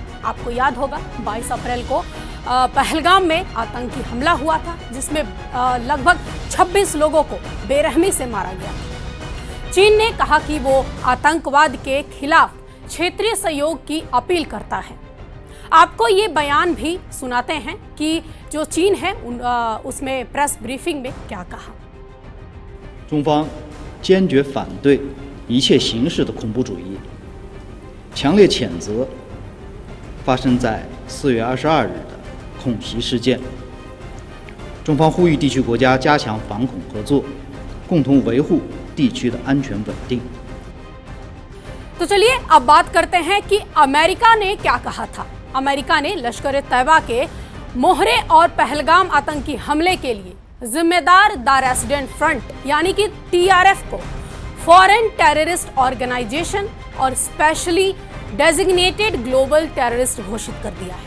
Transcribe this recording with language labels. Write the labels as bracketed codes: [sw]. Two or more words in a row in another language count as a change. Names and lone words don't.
[hi] आपको याद होगा 22 अप्रैल को पहलगाम में आतंकी हमला हुआ था जिसमें लगभग 26 लोगों को बेरहमी से मारा गया था। चीन ने कहा कि वो आतंकवाद के खिलाफ क्षेत्रीय सहयोग की अपील करता है। आपको ये बयान भी सुनाते हैं कि जो चीन है उसमें [en] press briefing [hi] में क्या कहा। [zh] 中方坚决反对一切形式的恐怖主义，强烈谴责发生在4月22日的恐袭事件。中方呼吁地区国家加强反恐合作，共同维护地区的安全稳定。 [hi] तो चलिए अब बात करते हैं कि अमेरिका ने क्या कहा था। अमेरिका ने लश्कर तैयबा के मोहरे और पहलगाम आतंकी हमले के लिए जिम्मेदार द रेसिडेंट फ्रंट यानी कि टीआरएफ को [en] Foreign Terrorist Organization [hi] और [en] Specially Designated Global Terrorist [hi] घोषित कर दिया है।